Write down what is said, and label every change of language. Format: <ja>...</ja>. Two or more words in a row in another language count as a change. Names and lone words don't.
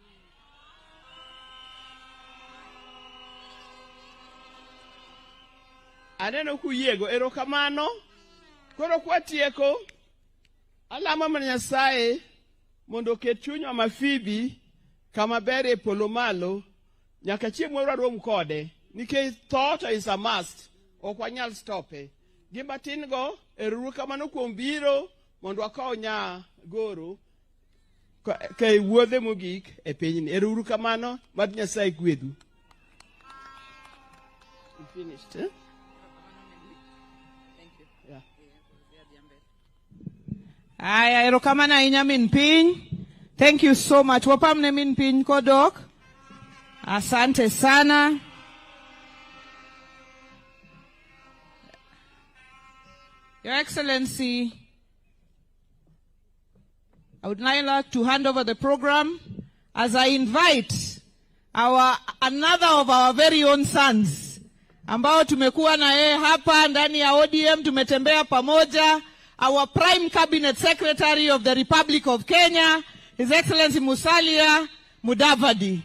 <luo>Aneno kuyiego erokamano. Koro kwatieko alama mar Nyasaye mondo ket chuny Mama Phoebe kama ber e polo malo nyaka chieng' moro rom kode nikech</luo> <en>thought is a must.</en> <luo>Ok wanyal stope. Gima tin go erokamano kuom biro mondo akaw nya goro ke wuodhe mogik e pinyni. Erokamano mad Nyasaye gwedhu.</luo> <en>You finished, eh?</en> <luo>Aya, erokamana ahinya min piny.</luo> <en>Thank you so much.</en> <luo>Wapamne min piny kodok.</luo> <sw>Asante sana.</sw> <en>Your Excellency, I would now like to hand over the program as I invite another of our very own sons</en> <sw>ambao tumekuwa na yeye hapa ndani ya ODM, tumetembea pamoja.</sw> <en>Our Prime Cabinet Secretary of the Republic of Kenya, His Excellency Musalia Mudavadi.</en>